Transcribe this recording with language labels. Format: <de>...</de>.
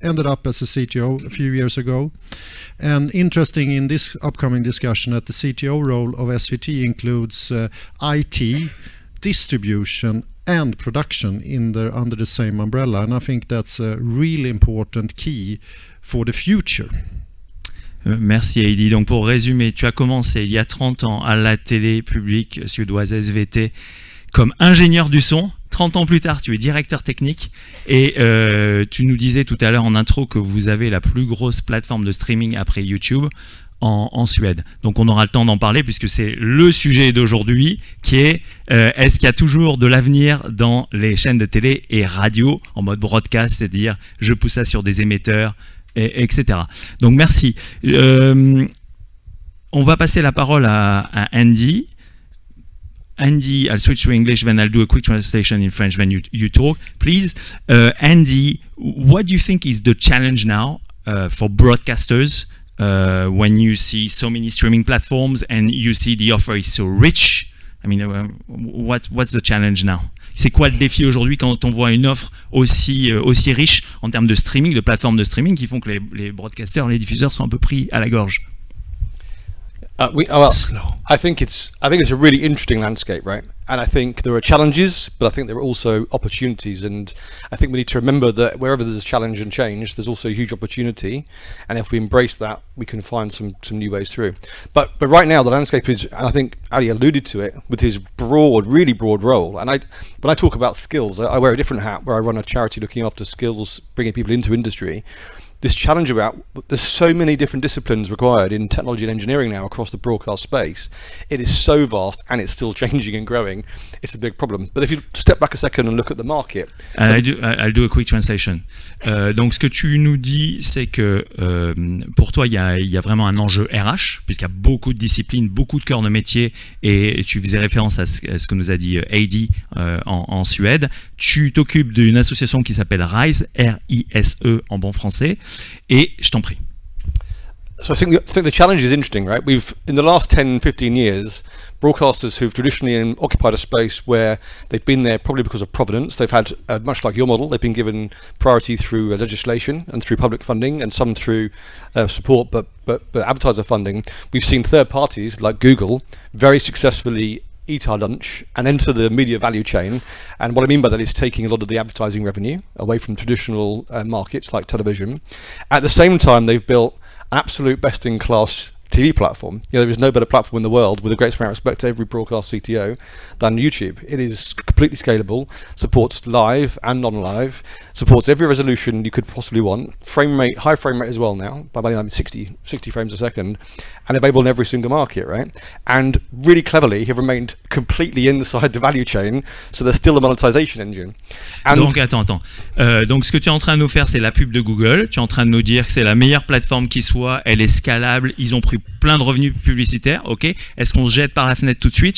<en>Ended up as a CTO a few years ago. And interesting in this upcoming discussion that the CTO role of SVT includes IT, distribution and production under the same umbrella, and I think that's a really important key for the future.</en> <fr>Merci Heidi. Donc pour résumer, tu as commencé il y a 30 ans à la télé publique suédoise SVT comme ingénieur du son. 30 ans plus tard, tu es directeur technique et tu nous disais tout à l'heure en intro que vous avez la plus grosse plateforme de streaming après YouTube en Suède. Donc on aura le temps d'en parler puisque c'est le sujet d'aujourd'hui qui est est-ce qu'il y a toujours de l'avenir dans les chaînes de télé et radio en mode broadcast, c'est-à-dire je pousse ça sur des émetteurs, etc. Donc merci. On va passer la parole à Andy.</fr> <en>Andy, I'll switch to English, then I'll do a quick translation in French, then you talk. Please, Andy, what do you think is the challenge now for broadcasters when you see so many streaming platforms and you see the offer is so rich? I mean, what's the challenge now?</en> <fr>C'est quoi le défi aujourd'hui quand on voit une offre aussi riche en termes de streaming, de plateformes de streaming qui font que les broadcasters, les diffuseurs sont un peu pris à la gorge?</fr> <en>I think it's a really interesting landscape, right? And I think there are challenges, but I think there are also opportunities. And I think we need to remember that wherever there's challenge and change, there's also a huge opportunity. And if we embrace that, we can find some new ways through. But right now, the landscape is, and I think Ali alluded to it with his really broad role. And when I talk about skills, I wear a different hat where I run a charity looking after skills, bringing people into industry. This challenge about there's so many different disciplines required in technology and engineering now across the broadcast space. It is so vast and it's still changing and growing. It's a big problem. But if you step back a second and look at the market, I'll do a quick translation.</en> <fr>Donc ce que tu nous dis, c'est que pour toi il y a vraiment un enjeu RH puisqu'il y a beaucoup de disciplines, beaucoup de cœurs de métier, et tu faisais référence à ce que nous a dit Heidi en Suède. Tu t'occupes d'une association qui s'appelle RISE, R-I-S-E en bon français. Et je t'en prie.</fr> <en>So I think the challenge is interesting, right? We've, in the last 10, 15 years, broadcasters who've traditionally occupied a space where they've been there probably because of provenance, they've had, much like your model, they've been given priority through legislation and through public funding and some through support, but advertiser funding. We've seen third parties like Google very successfully eat our lunch and enter the media value chain. And what I mean by that is taking a lot of the advertising revenue away from traditional markets like television. At the same time, they've built an absolute best-in-class TV platform. You know, there is no better platform in the world, with a great amount of respect to every broadcast CTO, than YouTube. It is completely scalable, supports live and non-live, supports every resolution you could possibly want, frame rate, high frame rate as well now, by I mean 60 frames a second, and available in every single market, right? And really cleverly, have remained completely inside the value chain, so there's still a monetization engine. And</en> <fr>donc attends. Donc ce que tu es en train de nous faire, c'est la pub de Google. Tu es en train de nous dire que c'est la meilleure plateforme qui soit, elle est scalable, ils ont pris plein de revenus publicitaires, ok? Est-ce qu'on se jette par la fenêtre tout de suite?</fr>